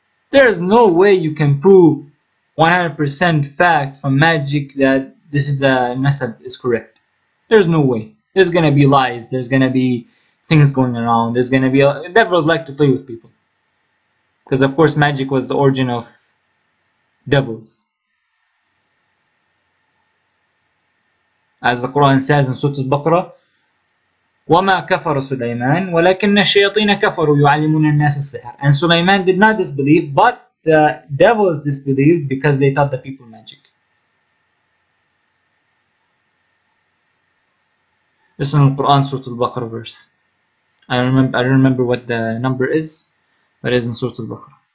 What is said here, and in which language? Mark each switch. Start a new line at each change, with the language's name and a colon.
English: There is no way you can prove 100% fact from magic that this is the nasab is correct. There's no way. There's going to be lies. There's going to be things going around. There's going to be devils like to play with people. Because of course magic was the origin of devils. As the Quran says in Surah Al-Baqarah,
Arabic: وَمَا كَفَرَ سُلَيْمَانَ وَلَكِنَّ الشَّيَاطِينَ كَفَرُوا يُعَلِّمُونَ النَّاسَ السِّحْرَ.
English: And Sulaiman did not disbelieve, but the devils disbelieved because they taught the people magic. This is in Quran, Surah Al-Baqarah verse. I don't remember what the number is, but it is in Surah Al-Baqarah.